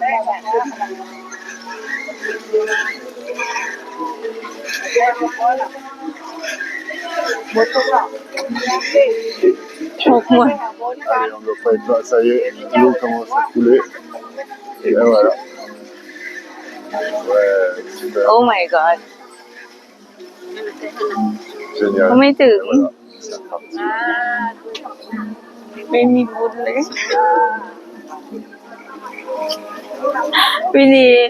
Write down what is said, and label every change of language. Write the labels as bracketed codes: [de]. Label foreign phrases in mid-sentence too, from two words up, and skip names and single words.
[vi] Một người. [fr] Allez, on ne doit pas être là, ça y est, l'eau commence à couler. Et voilà. Ouais, super. [en] Oh my god. [fr] Génial. [th] เขาไม่ถึง [fr] Voilà, c'est parti. [th] ไม่มีบุญเลยวินี